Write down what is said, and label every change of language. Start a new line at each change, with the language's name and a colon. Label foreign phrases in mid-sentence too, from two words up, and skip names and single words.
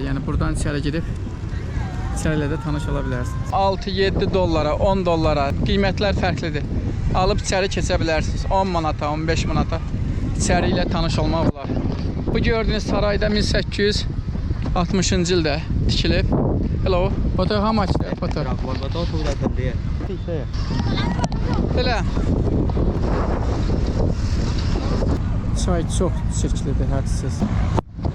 Azerbaijani: Yəni buradan içəri girib içəri ilə də tanış ola bilərsiniz. 6-7 dollara, 10 dollara qiymətlər fərqlidir. Alıb içəri keçə bilərsiniz. 10 manata, 15 manata içəri ilə tanış olmaq olar. Bu gördüyünüz sarayda 1860-cı ildə tikilib.
English: Hello. Photo how much? Photo.
Azerbaijani: Belə. Çay çox çirklidir, hədsiz.